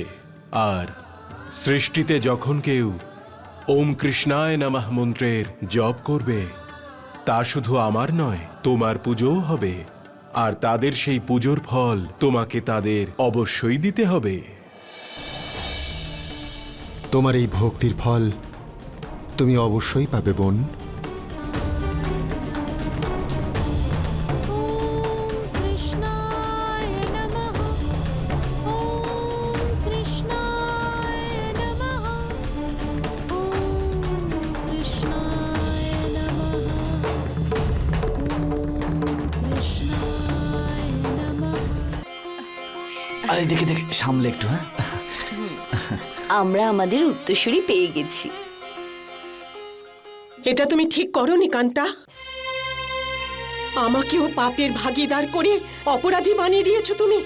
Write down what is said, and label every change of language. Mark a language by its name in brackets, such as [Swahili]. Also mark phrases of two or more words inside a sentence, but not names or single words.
[Bangla] আর সৃষ্টিতে যখন কেউ [Sanskrit] ওম কৃষ্ণায় নমঃ [Bangla] মন্ত্রের জপ করবে, তা শুধু আমার নয়, তোমার পুজোও হবে। আর তাদের সেই পুজোর ফল তোমাকে তাদের অবশ্যই দিতে হবে। তোমার এই ভক্তির ফল তুমি অবশ্যই পাবে বোন। [Sanskrit] कृष्णाय नमः ॐ कृष्णाय नमः ॐ कृष्णाय नमः ॐ कृष्णाय नमः। [Bangla] আরে দেখে দেখে সামলে একটু, হ্যাঁ? আমরা আমাদের উত্তরসূরি পেয়ে গেছি। এটা তুমি ঠিক করনি কান্তা। আমাকেও পাপের ভাগীদার করে অপরাধী বানিয়ে দিয়েছো তুমি।